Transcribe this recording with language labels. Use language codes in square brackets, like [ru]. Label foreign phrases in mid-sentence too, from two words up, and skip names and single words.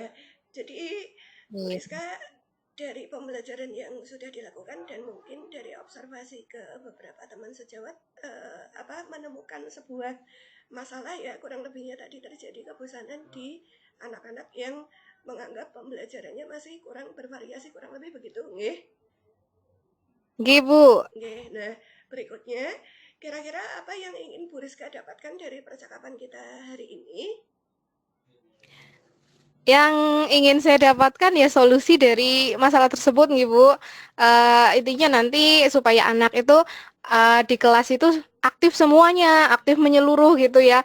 [id] Jadi Bu Rizka, dari pembelajaran yang sudah dilakukan dan mungkin dari observasi ke beberapa teman sejawat, menemukan sebuah masalah ya kurang lebihnya tadi terjadi kebosanan di anak-anak yang menganggap pembelajarannya masih kurang bervariasi, kurang lebih begitu nggih. [jv] Nggih, Bu. Nggih. [id] Nah, berikutnya kira-kira apa yang ingin Bu Rizka dapatkan dari percakapan kita hari ini? Yang ingin saya dapatkan ya solusi dari masalah tersebut nih Bu. Intinya nanti supaya anak itu di kelas itu aktif semuanya, aktif menyeluruh gitu ya.